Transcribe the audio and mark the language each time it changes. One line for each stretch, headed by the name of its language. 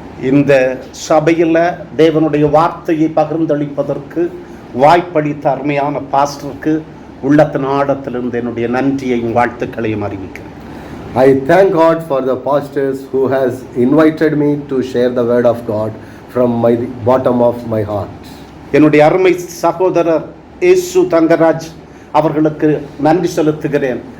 Tamil: இந்த சபையில் தேவனுடைய வார்த்தையை பகிர்ந்தளிப்பதற்கு வாய்ப்பளித்த அருமையான பாஸ்டருக்கு உள்ளத்தின் ஆழத்திலிருந்து என்னுடைய நன்றியையும் வாழ்த்துக்களையும் அறிவிக்கிறேன்.
English: I thank God for the pastors who has invited me to share the word of God from my bottom of my heart.
Tamil: என்னுடைய அருமை சகோதரர் இயேசு தங்கராஜ் அவர்களுக்கு நன்றி செலுத்துகிறேன்.